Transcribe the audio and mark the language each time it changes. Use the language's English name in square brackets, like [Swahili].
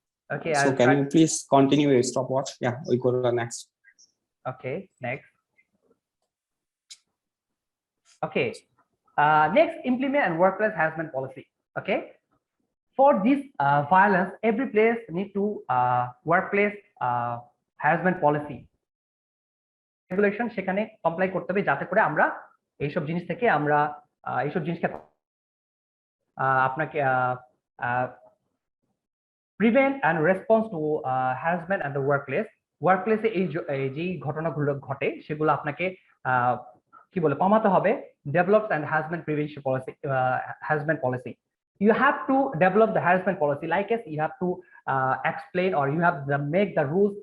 [English] Okay, so can you please continue your stopwatch? Yeah, we go to the next. Okay, next. Okay, next, implement and workplace harassment policy. Okay, for this violence, every place need to workplace harassment policy [Bangla] regulation সেখানে comply করতে হবে, যাতে করে আমরা এইসব জিনিস থেকে আমরা এইসব জিনিসকে আপনাকে [English] prevent and response to harassment and the ওয়ার্কপ্লেসে [Bangla] এই যে ঘটনাগুলো ঘটে সেগুলো আপনাকে কি বলে কমাতে হবে। [English] Develops and harassment prevention policy, harassment policy. You have to develop the harassment policy, like as you have to explain, or you have to make the rules.